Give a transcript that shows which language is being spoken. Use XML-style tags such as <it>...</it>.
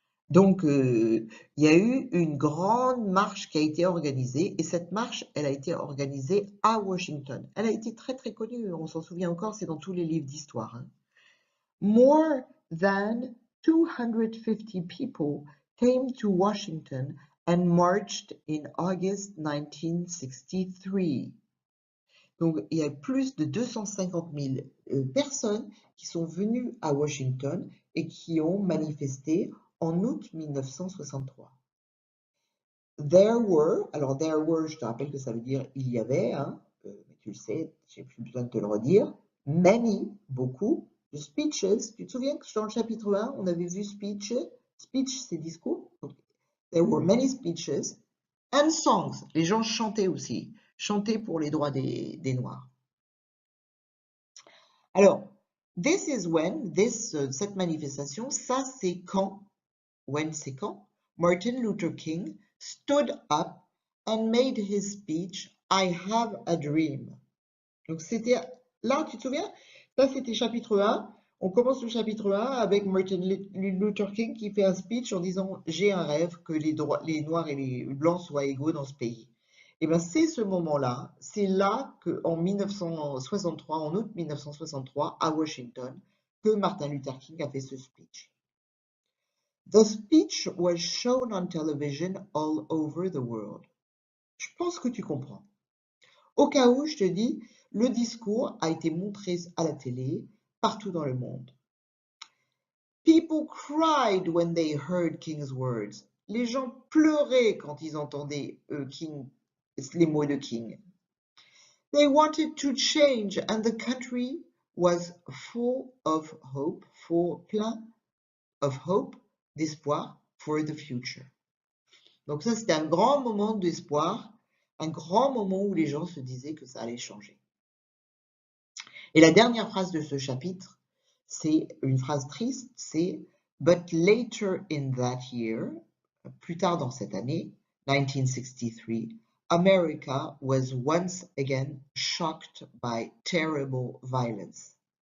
<fr>Donc, il y a eu une grande marche qui a été organisée, et cette marche, elle a été organisée à Washington. Elle a été très très connue, on s'en souvient encore, c'est dans tous les livres d'histoire. Hein.</fr> <en>More than 250 people came to Washington and marched in August 1963.</en> <fr>Donc, il y a plus de 250 000 personnes qui sont venues à Washington et qui ont manifesté en août 1963.</fr> <en>There were,</en> <fr>alors there were, je te rappelle que ça veut dire il y avait, hein, mais tu le sais, j'ai plus besoin de te le redire, many, beaucoup, de speeches. Tu te souviens que dans le chapitre 1, on avait vu speech, c'est discours.</fr> <en>Donc, there were many speeches and songs.</en> <fr>Les gens chantaient aussi, chantaient pour les droits des Noirs. Alors,</fr> <en>this is when,</en> <fr>cette manifestation, ça c'est quand, when c'est quand, Martin Luther King</fr> <en>stood up and made his speech, I have a dream.</en> <fr>Donc c'était Là, tu te souviens? Ça, c'était chapitre 1. On commence le chapitre 1 avec Martin Luther King qui fait un speech en disant: J'ai un rêve que les Noirs et les Blancs soient égaux dans ce pays. Et bien, c'est ce moment-là, c'est là qu'en 1963, en août 1963, à Washington, que Martin Luther King a fait ce speech.</fr> <en>The speech was shown on television all over the world.</en> <fr>Je pense que tu comprends. Au cas où, je te dis, le discours a été montré à la télé partout dans le monde.</fr> <en>People cried when they heard King's words.</en> <fr>Les gens pleuraient quand ils entendaient les mots de King.</fr> <en>They wanted to change and the country was full of hope, plein of hope, d'espoir for the future.</en> <fr>Donc ça, c'était un grand moment d'espoir, un grand moment où les gens se disaient que ça allait changer. Et la dernière phrase de ce chapitre, c'est une phrase triste, c'est «</fr> <en>But later in that year</en> <fr>», plus tard dans cette année, 1963,</fr> <en>America was once again shocked by terrible violence.</en>